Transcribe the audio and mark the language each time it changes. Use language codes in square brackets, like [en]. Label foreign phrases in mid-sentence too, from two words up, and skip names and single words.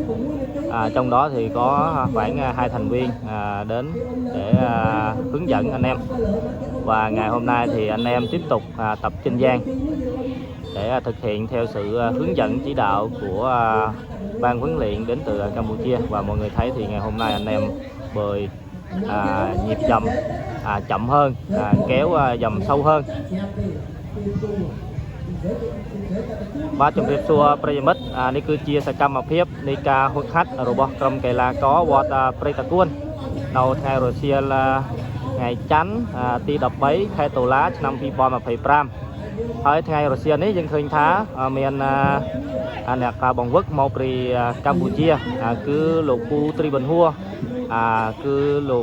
[vi] Trong đó thì có khoảng 2 thành viên đến để hướng dẫn anh em, và ngày hôm nay thì anh em tiếp tục tập trên giàn để thực hiện theo sự hướng dẫn chỉ đạo của ban huấn luyện đến từ Campuchia. Và mọi người thấy thì ngày hôm nay anh em bơi nhịp dầm chậm hơn, kéo dầm sâu hơn. [km] បាទជំរាបសួរប្រិយមិត្តនេះគឺជាសកម្មភាពនៃការហួចហាត់របស់ក្រុមកីឡាករវត្តព្រៃតាគួននៅថ្ងៃរសៀលថ្ងៃច័ន្ទ ទី 13 ខែតុលា ឆ្នាំ 2025 ហើយថ្ងៃរសៀលនេះយើងឃើញថាមានអ្នកបង្វឹកមកពីកម្ពុជាគឺលោកពូត្រីប៊ុនហួរគឺលោក